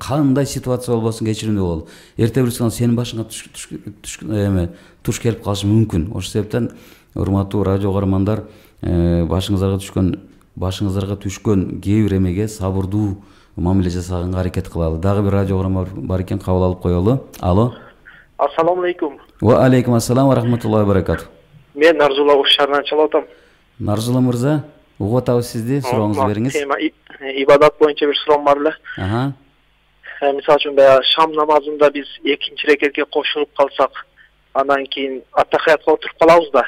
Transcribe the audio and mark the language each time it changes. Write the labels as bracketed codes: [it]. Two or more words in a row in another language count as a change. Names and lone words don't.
[ky] Кандай ситуация болбосун кечиримдүү бололу. Эрте бирсиңер сенин башыңа туш келип калышы мүмкүн. Ошол себептен урматтуу радио угармандар, башыңыздарга түшкөн кээ бир эмеге сабырдуу мамиле жасаганга аракет кылалы. Дагы бир радио угарман бар экен, кабыл алып коелу. Алло. [ar] السلام عليكم. وعليكم السلام ورحمة الله وبركاته. [ky] Мен Нарзулла Ош шаарынан чалып атам. Нарзулла мырза, угуп атабыз сизди, сурооңузду бериңиз. Ибадат боюнча бир суроом бар эле. Мисалы үчүн баягы шам намазында биз экинчи рекетке кошулуп калсак, анан кийин аттахиятка отуруп калабыз да.